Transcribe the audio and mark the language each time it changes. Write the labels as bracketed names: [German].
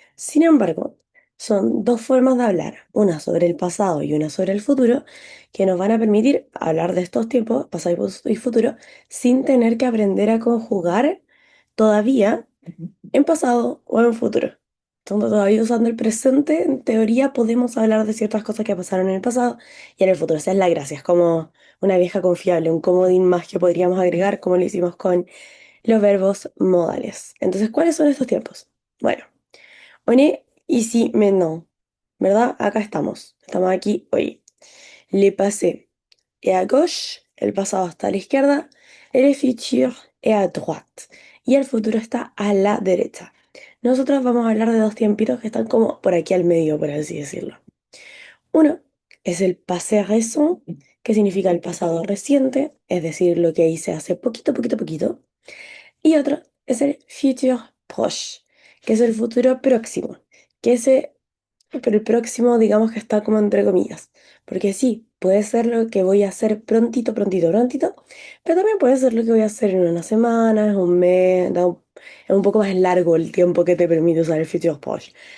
[Spanish] Sin embargo, son dos formas de hablar, una sobre el pasado y una sobre el futuro, que nos van a permitir hablar de estos tiempos, pasado y futuro, sin tener que aprender a conjugar todavía en pasado o en futuro. Entonces, todavía usando el presente, en teoría podemos hablar de ciertas cosas que pasaron en el pasado y en el futuro. Esa es la gracia, es como una vieja confiable, un comodín más que podríamos agregar, como lo hicimos con los verbos modales. Entonces, ¿cuáles son estos tiempos? Bueno, [French] on est ici maintenant, [Spanish] ¿verdad? Acá estamos. Estamos aquí hoy. [French] Le passé est à gauche, [Spanish] el pasado está a la izquierda, [French] et le futur est à droite. [Spanish] Y el futuro está a la derecha. Nosotros vamos a hablar de dos tiempitos que están como por aquí al medio, por así decirlo. Uno es el passé récent, que significa el pasado reciente, es decir, lo que hice hace poquito, poquito, poquito. Y otro es el futur proche, que es el futuro próximo, que ese, pero el próximo digamos que está como entre comillas, porque sí, puede ser lo que voy a hacer prontito, prontito, prontito, pero también puede ser lo que voy a hacer en una semana, en un mes, es un poco más largo el tiempo que te permite usar el futur proche.